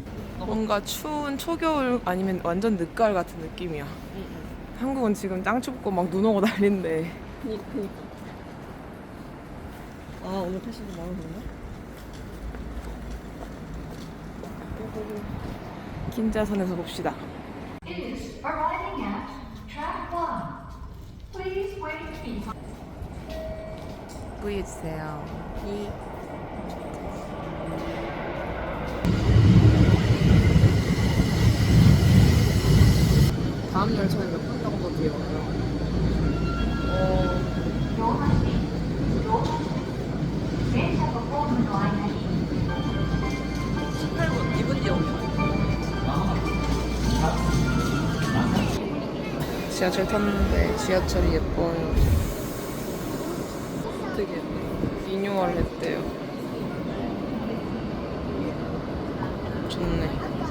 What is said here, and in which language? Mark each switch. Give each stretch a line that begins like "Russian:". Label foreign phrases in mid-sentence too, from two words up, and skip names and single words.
Korean: 뭔가 추운 초겨울 아니면 완전 늦가을 같은 느낌이야. 한국은 지금 짱 춥고 막 눈 오고 난린데. 그니까. 아, 오늘 패션이 마음에 드나? 긴자선에서 봅시다.
English: Is arriving at track 1. Please wait in.
Korean: 보여주세요. 다음 열차는 몇 분 정도 뒤에 와요?
Japanese: 電車とホームの間に
Korean: 18분, 2분 뒤에 오면? 지하철 탔는데 지하철이 예뻐요. 되게 예뻐요. 리뉴얼 했대요. 좋네.